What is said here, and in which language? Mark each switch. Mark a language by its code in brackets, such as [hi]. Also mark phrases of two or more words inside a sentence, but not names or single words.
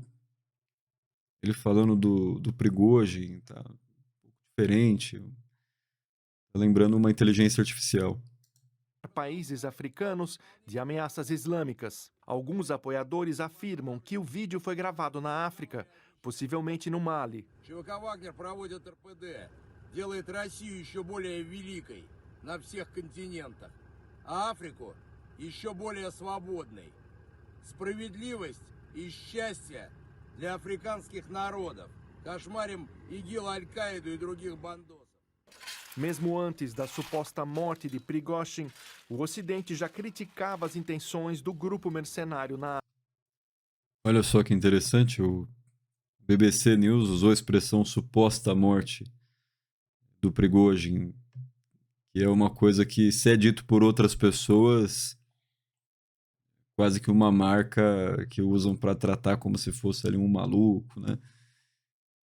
[pt] Ele falando do Prigozhin, tá um pouco diferente. Tá lembrando uma inteligência artificial. Países africanos de ameaças islâmicas. Alguns apoiadores afirmam que o vídeo foi gravado na África, possivelmente no Mali. [ru] ЧВК «Вагнер» проводит РПД, делает Россию еще более великой на всех континентах, а Африку еще более свободной. Справедливость и счастье для африканских народов. Кошмарим ИГИЛ, Аль-Каиду и других бандосов. [pt] Mesmo antes da suposta morte de Prigozhin, o Ocidente já criticava as intenções do grupo mercenário na. Olha só que interessante, o BBC News usou a expressão suposta morte do Prigozhin, que é uma coisa que, se é dito por outras pessoas, quase que uma marca que usam para tratar como se fosse ali um maluco, né?